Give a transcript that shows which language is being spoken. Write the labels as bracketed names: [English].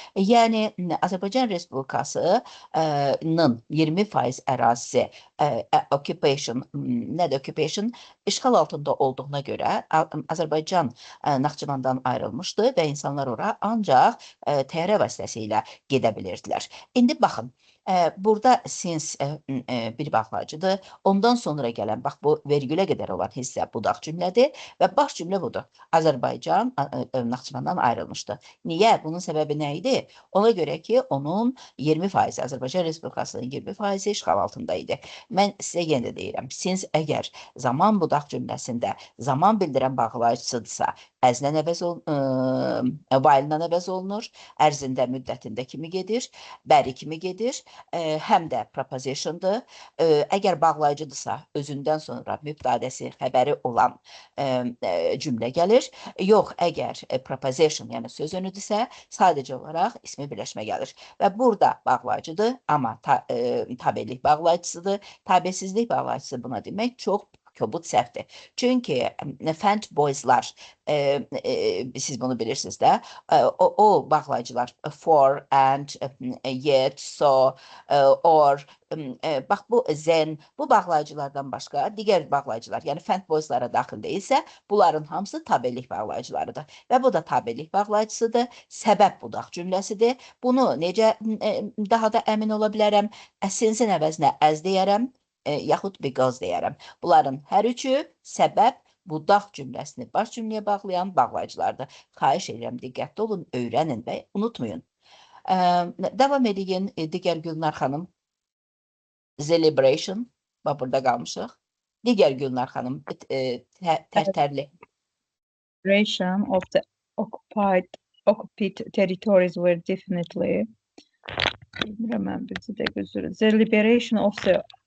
[Azerbaijani] Yəni, Azərbaycan Respublikasının 20% ərazisi occupation, nədir occupation? İşğal altında olduğuna görə Azərbaycan Naxçıvandan ayrılmışdı və insanlar ora ancaq təyyarə vasitəsilə gedə bilirdilər. İndi baxın, burada since bir bağlayıcıdır. Ondan sonra gələn, bax bu vergülə qədər olan hissə budaq cümlədir və baş cümlə budur. Azərbaycan Naxçıvandan ayrılmışdı. Niyə? Bunun səbəbi nə idi? Ona görə ki, onun 20%, Azərbaycan Respublikasının 20% işğal altında idi. Mən sizə yenə də deyirəm, since əgər zaman budaq cümləsində zaman bildirən bağlayıcısıdırsa, əzlə əvəz olunur, while-la əvəz olunur, ərzində, müddətində kimi gedir, bəri kimi gedir, həm də prepositiondur. Əgər bağlayıcıdırsa, özündən sonra mübtadəsi, xəbəri olan cümlə gəlir. Yox, əgər preposition, yəni söz önüdürsə, sadəcə olaraq ismi birləşmə gəlir. Və burada bağlayıcıdır, amma tabelik bağlayıcısıdır. Tabesizlik bağlayıcısı buna demək çox kobud səhvdir. Çünki fənd boyslar, siz bunu bilirsiniz də, o bağlayıcılar for, and, yet, so, or, bax bu zen, bu bağlayıcılardan başqa digər bağlayıcılar, yəni fənd boyslara daxil deyilsə, bunların hamısı tabelik bağlayıcılarıdır. Və bu da tabelik bağlayıcısıdır, səbəb budaq cümləsidir. Bunu necə daha da əmin ola bilərəm? Since-in əvəzinə as deyərəm, yaxud because deyərəm. Bunların hər üçü səbəb budaq cümləsini baş cümləyə bağlayan bağlayıcılardır. Xahiş edirəm, diqqətli olun, öyrənin və unutmayın. Davam edin, digər Gülnar xanım. Celebration, bax burada qalmışıq. Digər Gülnar xanım, tərtərli. [English] Celebration of the occupied territories were definitely the liberation of the